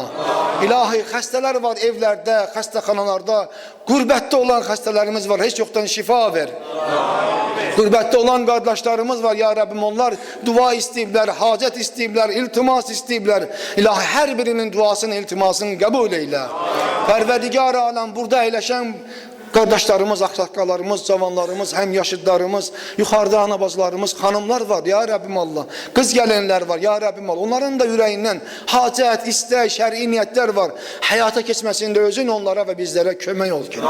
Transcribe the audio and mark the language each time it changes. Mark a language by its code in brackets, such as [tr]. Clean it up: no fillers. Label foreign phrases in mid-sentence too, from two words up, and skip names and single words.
[az] İlahi xəstələr var evlərdə, xəstəxanalarda, qürbətdə olan xəstələrimiz var. Heç yoxdan şifa ver. Qürbətdə olan qardaşlarımız var ya Rabbim, onlar dua istəyiblər, hacət istəyiblər, iltimas istəyiblər. İlahi hər birinin duasını, iltimasını qəbul eyle. Pərverdigar aləm burada əyləşən kardeşlerimiz, aksakallarımız, cavanlarımız, hem yaşıtlarımız, yukarıda anabazlarımız, hanımlar var ya Rabbim Allah. [tr] Kız gelenler var ya Rabbim Allah. Onların da yüreğinden hacet, istek, şer'i niyetler var. Hayata geçmesinde özün onlara ve bizlere [az] kömək ol ki.